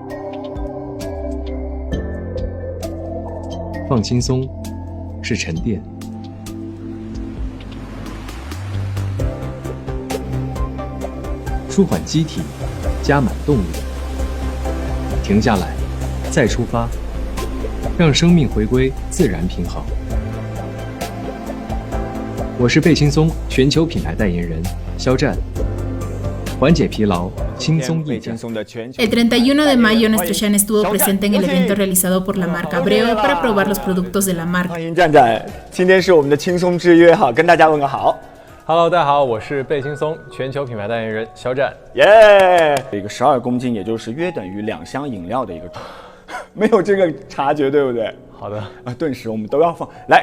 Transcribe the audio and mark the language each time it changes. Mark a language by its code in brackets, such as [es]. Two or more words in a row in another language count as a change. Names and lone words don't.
[zh] 放轻松，是沉淀；舒缓机体，加满动力。停下来，再出发，让生命回归自然平衡。我是贝轻松全球品牌代言人肖战，缓解疲劳，轻松驿站。 [es] El 31 de mayo, nuestro Shang estuvo presente en el evento realizado por la marca Breo para probar los productos de la marca. [zh] 欢迎站站，今天是我们的轻松之约哈，跟大家问个好。 Hello， 大家好，我是贝轻松全球品牌代言人肖战。耶，一个12公斤，也就是约等于2箱饮料的一个，没有这个察觉，对不对？好的啊，顿时我们都要放来。